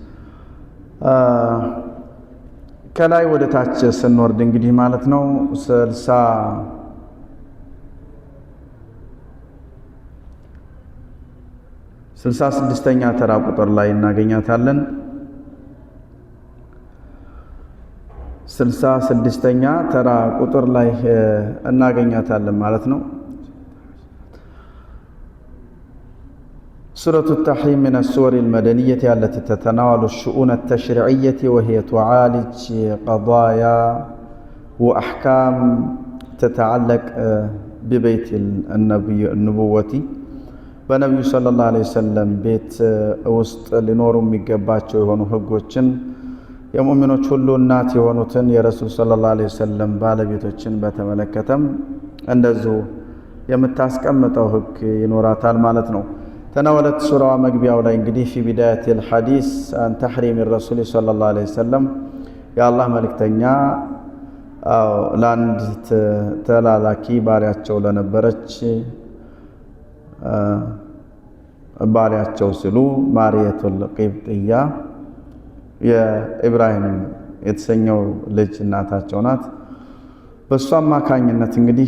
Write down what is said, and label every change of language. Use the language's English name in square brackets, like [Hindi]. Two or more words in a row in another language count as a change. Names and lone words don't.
[Amharic] ከላይ ወደ ታች ስንወርድ እንግዲህ ማለት ነው 66ኛ ተራ ቁጥር ላይ እናገኛታለን። 66ኛ ተራ ቁጥር ላይ እናገኛታለን ማለት ነው። [Arabic] سورة التحريم من السور المدنية التي تتناول الشؤون التشريعية وهي تعالج قضايا وأحكام تتعلق ببيت النبوة [Amharic] በነቢዩ [Arabic] صلى الله عليه وسلم [Amharic] ቤት ውስጥ ሊኖሩ የሚገባቸው የሆኑ ህጎችን የሙእሚኖች ሁሉ እናት የሆኑትን የረሱል [Arabic] صلى الله عليه وسلم [Amharic] ባለቤቶችን በተመለከተም እንደዚሁ የምታስቀምጠው ህግ ይኖራታል ማለት ነው። ተናወለት ሱራዋ መግቢያው ላይ እንግዲህ [Arabic] في بداية الحديث عن تحريم الرسول صلى الله عليه وسلم [Amharic] የአላህ መልእክተኛ ለአንድ ተላላኪ ባሪያቸው ለነበረች ባሪያቸው ሲሉ ማርየቱል ቂብጥያ የኢብራሂም የተሰኘው ልጅ እናታቸው ናት። በሷ አማካኝነት እንግዲህ